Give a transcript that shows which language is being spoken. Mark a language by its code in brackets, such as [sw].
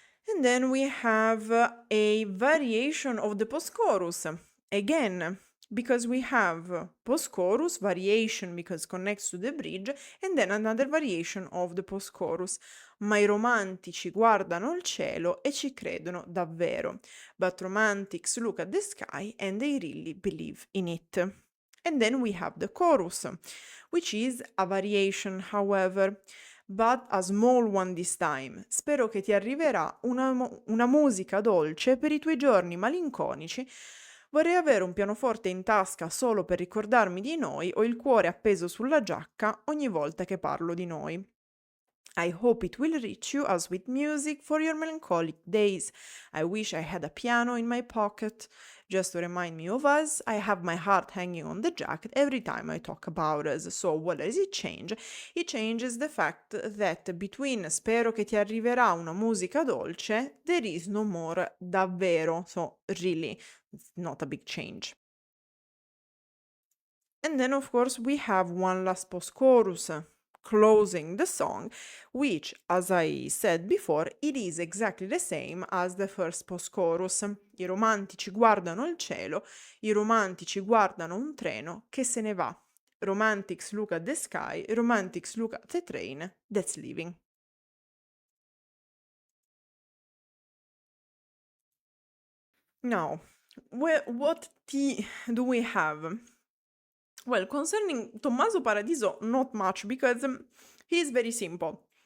[en] And then we have a variation of the post-chorus. Again, because we have post-chorus, variation because connects to the bridge, and then another variation of the post-chorus. [it] Ma i romantici guardano il cielo e ci credono davvero. [en] But romantics look at the sky and they really believe in it. And then we have the chorus, which is a variation, however, but a small one this time. [it] Spero che ti arriverà una musica dolce per i tuoi giorni malinconici. Vorrei avere un pianoforte in tasca solo per ricordarmi di noi. Ho il cuore appeso sulla giacca ogni volta che parlo di noi. [en] I hope it will reach you as sweet music for your melancholic days. I wish I had a piano in my pocket just to remind me of us. I have my heart hanging on the jacket every time I talk about us. So what does it change? It changes the fact that between [it] spero che ti arriverà una musica dolce, [en] there is no more davvero. So really, it's not a big change. And then of course we have one last post-chorus closing the song, which, as I said before, it is exactly the same as the first post-chorus. [it] I romantici guardano il cielo, i romantici guardano un treno che se ne va. [en] Romantics look at the sky, romantics look at the train that's leaving. Now, what tea do we have? Well, concerning Tommaso Paradiso, not much, because he is very simple.